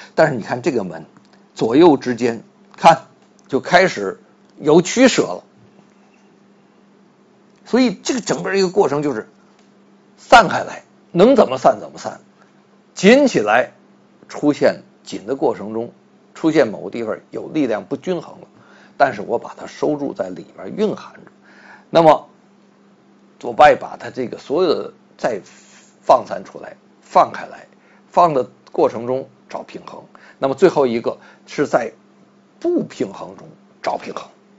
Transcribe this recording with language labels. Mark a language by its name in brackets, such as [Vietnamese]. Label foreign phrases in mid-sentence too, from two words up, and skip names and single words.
[Chinese] 但是你看這個門左右之間，看就開始有取捨了。所以这个整個一個過程就是散開來，能怎麼散怎麼散，緊起來出現緊的過程中出現某個地方有力量不均衡了，但是我把它收住在裡面蘊含着，那麼我把它這個所有的再放散出來，放開來，放的過程中找平衡，那麼最後一個是在不平衡中找平衡。